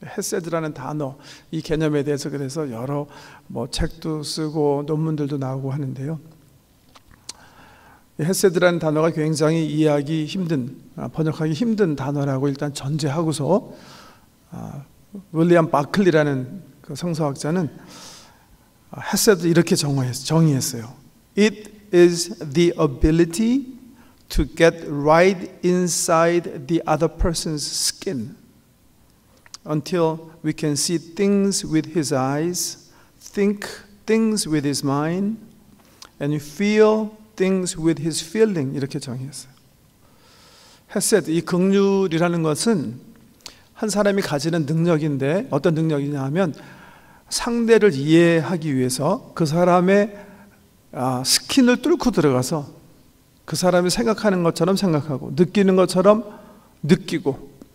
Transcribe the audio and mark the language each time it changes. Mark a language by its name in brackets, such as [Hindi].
[Korean] 헤세드라는 단어, 이 개념에 대해서 그래서 여러 책도 쓰고 논문들도 나오고 하는데요, 헤세드라는 단어가 굉장히 이해하기 힘든, 번역하기 힘든 단어라고 일단 전제하고서 윌리엄 바클리라는 그 성서학자는 헤세드 이렇게 정의했어요. [English] It is the ability to get right inside the other person's skin until we can see things with his eyes, think things with his mind, and feel things with his feeling, [Korean] 이렇게 정의했어요. 헤세드, 이 긍휼이라는 것은 한 사람이 가지는 능력인데, 어떤 능력이냐 하면 상대를 이해하기 위해서 그 사람의 스킨을 뚫고 들어가서 그 사람이 생각하는 것처럼 생각하고 느끼는 것처럼 느끼고